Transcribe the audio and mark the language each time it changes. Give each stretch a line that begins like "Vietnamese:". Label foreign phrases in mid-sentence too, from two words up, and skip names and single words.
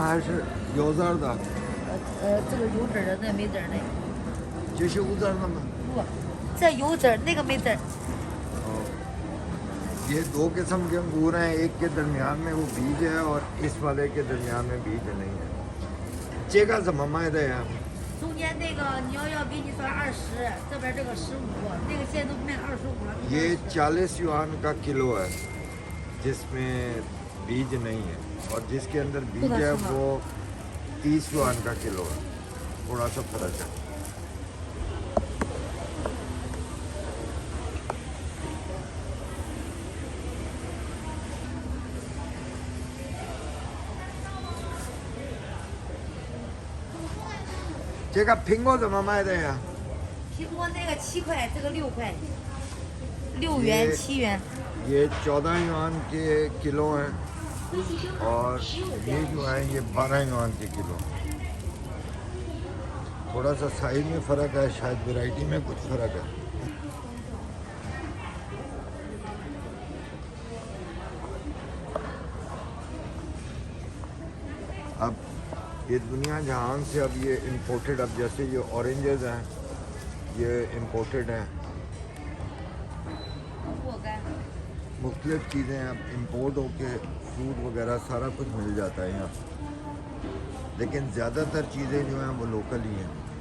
Chinese: 还是有籽儿的？这个有籽儿的，那没籽儿的。这是无籽儿的吗？不，这有籽儿，那个没籽儿。
Hindi: ये 2 किस्म के अंगूर हैं, एक के दरमियान में वो बीज है और इस वाले के दरमियान में बीज नहीं है।
Chinese: 这个怎么卖的呀？中间那个你要给你算20，这边这个15，那个现在都卖25了。
Hindi: ये 40 युआन का किलो है, जिसमें बीज नहीं है, और जिसके अंदर बीज है वो 30 युआन का किलो है। थोड़ा सा फर्क है।
Chinese: 这个苹果怎么卖的呀？苹果那个7块，这个6块，6元7元。
Hindi: ये 14 युआन के किलो हैं, और ये जो है ये 12 युआन के किलो। थोड़ा सा साइज में फ़र्क है, शायद वैरायटी में कुछ फ़र्क है। अब ये दुनिया जहान से अब ये इम्पोर्टेड, अब जैसे ये ऑरेंजेस हैं ये इम्पोर्टेड हैं, मुख्तलिफ़ चीज़ें अब इम्पोर्ट होके फ्रूट वगैरह सारा कुछ मिल जाता है यहाँ, लेकिन ज़्यादातर चीज़ें जो हैं वो लोकल ही हैं।